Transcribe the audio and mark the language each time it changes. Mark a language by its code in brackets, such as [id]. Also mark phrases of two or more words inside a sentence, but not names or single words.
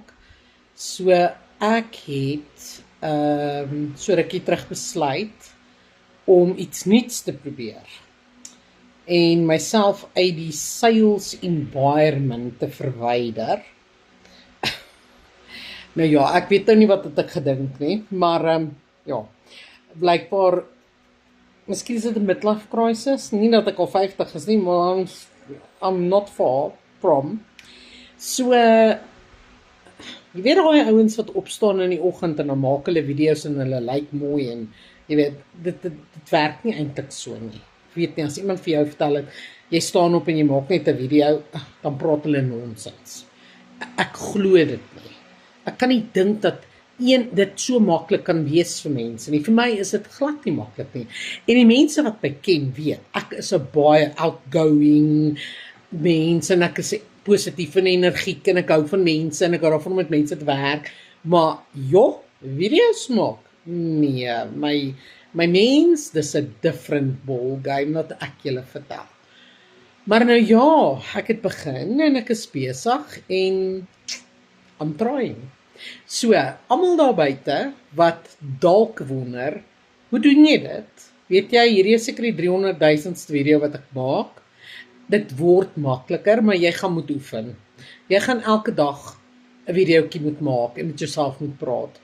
[af] So ek het so rukkie terug besluit om iets nuuts te probeer en myself uit die [en] sales environment [af] te verwyder. Nou ja, ek weet nou nie wat het ek gedink nie, maar ja, blykbaar miskien is dit 'n [en] midlife crisis, [af] nie dat ek al 50 is nie, maar [en] I'm not far from. [af] So, jy weet daai ouens wat opstaan in die oggend en dan maak hulle video's en hulle lyk mooi en jy weet, dit werk nie eintlik so nie. Ek weet nie, as iemand vir jou vertel het, jy staan op en jy maak net 'n video, dan praat hulle nonsens. Ek glo dit nie. Ek kan nie dink dat dit so maklik kan wees vir mense nie. Vir my is dit glad nie maklik nie. En die mense wat my ken weet, ek is 'n baie outgoing mens en ek is positief en energiek en ek hou van mense en ek hou daarvan om met mense te werk. Maar video's maak? Nee, my mens, dis 'n [en] different ball game [af] wat ek julle vertel. Maar nou ja, ek het begin en ek is besig en [en] I'm trying. [af] So, almal daar buite wat dalk wonder, hoe doen jy dit? Weet jy, hierdie is seker die 300,000ste video wat ek maak. Dit word makliker, maar jy gaan moet oefen. Jy gaan elke dag 'n videoetjie moet maak en met jouself moet praat.